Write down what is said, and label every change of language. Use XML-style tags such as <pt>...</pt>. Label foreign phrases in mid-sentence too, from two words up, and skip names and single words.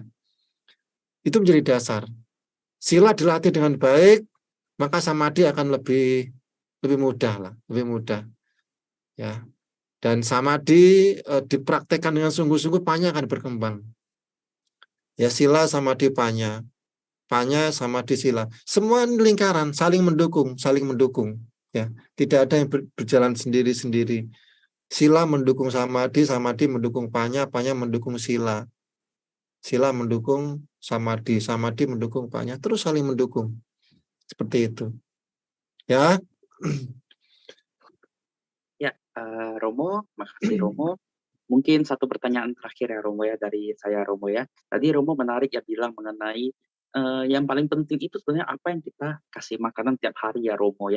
<id>Itu menjadi dasar. Sila dilatih dengan baik, maka samadhi akan lebih mudah lah, lebih mudah. Ya. Dan samadhi dipraktekkan dengan sungguh-sungguh, panya akan berkembang. Ya,</id> <pi>sila samadhi panya samadhi sila.</pi> <id>Semua lingkaran saling mendukung, Ya, tidak ada yang berjalan sendiri-sendiri. Sila mendukung samadhi, samadhi mendukung panya mendukung sila. Sila mendukung samadhi, samadhi mendukung panya, terus saling mendukung. Seperti itu. Ya. Ya, Romo, makasih Romo. Mungkin satu pertanyaan terakhir ya Romo ya, dari saya Romo ya. Tadi Romo menarik ya bilang mengenai yang paling penting itu sebenarnya apa yang kita kasih makanan tiap hari ya Romo ya.</id>